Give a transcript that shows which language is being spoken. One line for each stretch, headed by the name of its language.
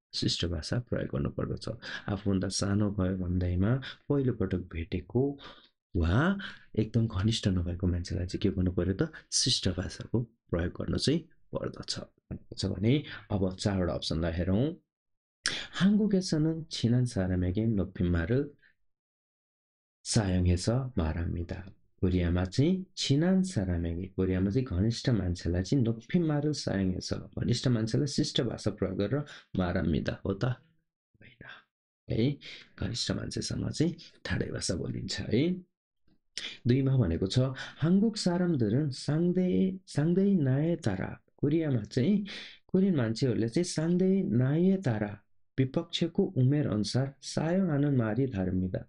Nepali: शिष्ट भाषा प्रयोग गर्नुपर्दछ. आफूभन्दा सानो भयो भन्दैमा पहिलो पटक भेटेको वा एकदम घनिष्ठ नभएको मान्छेलाई चाहिँ के गर्नु पर्यो त शिष्ट भाषाको प्रयोग गर्नु चाहिँ पर्दछ भने अब चारवटा अप्सनलाई हेरौँ.
Korean: 한국에서는 친한 사람에게 높임말을 사용해서 말합니다.
Nepali: कोरियामा चाहिँ
Korean: 친한 사람에게
Nepali: कोरियामा चाहिँ घनिष्ठ मान्छेलाई चाहिँ
Korean: 높임말을 사용해서
Nepali: घनिष्ठ मान्छेलाई शिष्ट भाषा प्रयोग गरेर
Korean: 말합니다.
Nepali: हो त होइन है. घनिष्ठ मान्छेसँग चाहिँ ठाडै भाषा बोलिन्छ है. दुईमा भनेको छ
Korean: 한국 사람들은 상대의 나이에 따라
Nepali: कोरियामा चाहिँ कोरियन मान्छेहरूले चाहिँ
Korean: 상대의 나이에 따라
Nepali: विपक्षको उमेर अनुसार
Korean: 사용하는 말이 다릅니다.